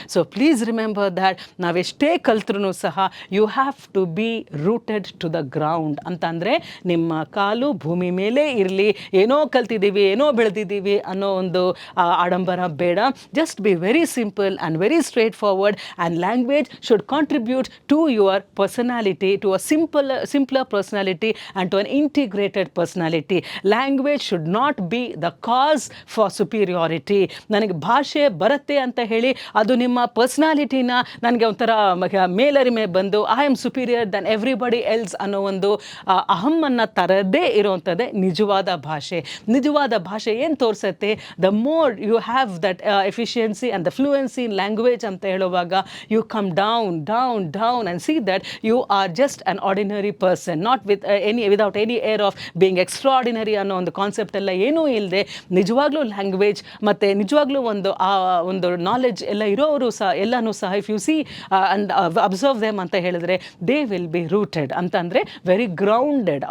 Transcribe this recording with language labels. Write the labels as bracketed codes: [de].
[en] so please remember that [kn] ನಾವೆಷ್ಟೇ ಕಲ್ತ್ರೂ ಸಹ [en] you have to be rooted to the ground [kn] ಅಂತಂದರೆ ನಿಮ್ಮ ಕಾಲು ಭೂಮಿ ಮೇಲೆ ಇರಲಿ. ಏನೋ ಕಲ್ತಿದ್ದೀವಿ, ಏನೋ ಬೆಳೆದಿದ್ದೀವಿ ಅನ್ನೋ ಒಂದು ಆಡಂಬರ ಬೇಡ. [en] Just be very simple and very straightforward, and language should contribute to your personality, to a simpler personality and to an integrated personality. Language should not be the cause for superiority. [kn] ನನಗೆ ಭಾಷೆ ಬರುತ್ತೆ ಅಂತ ಹೇಳಿ ಅದು ನಿಮ್ಮ ಪರ್ಸ್ನಾಲಿಟಿನ ನನಗೆ ಒಂಥರ ಮೇಲರಿಮೆ ಬಂದು [en] I am superior than everybody else [kn] ಅನ್ನೋ ಒಂದು ಅಹಮ್ಮನ್ನು ತರದೇ ಇರೋವಂಥದ್ದೇ ನಿಜವಾದ ಭಾಷೆ. ನಿಜವಾದ ಭಾಷೆ ಏನು ತೋರಿಸುತ್ತೆ, [en] the more you have that efficiency and the fluency in language ಅಂತ ಹೇಳುವಾಗ you come down down down and see that you are just an ordinary person, not with without any air of being extraordinary [kn] ಅನ್ನೋ ಒಂದು concept ಎಲ್ಲ ಏನೂ ಇಲ್ಲದೆ ನಿಜವಾಗ್ಲೂ language ಮತ್ತು ನಿಜವಾಗ್ಲೂ ಒಂದು ನಾಲೆಡ್ಜ್ ಎಲ್ಲ ಇರೋರು ಸಹ ಎಲ್ಲನೂ ಸಹ [en] If you see and observe them ಅಂತ ಹೇಳಿದ್ರೆ they will be rooted ಅಂತಂದರೆ very grounded.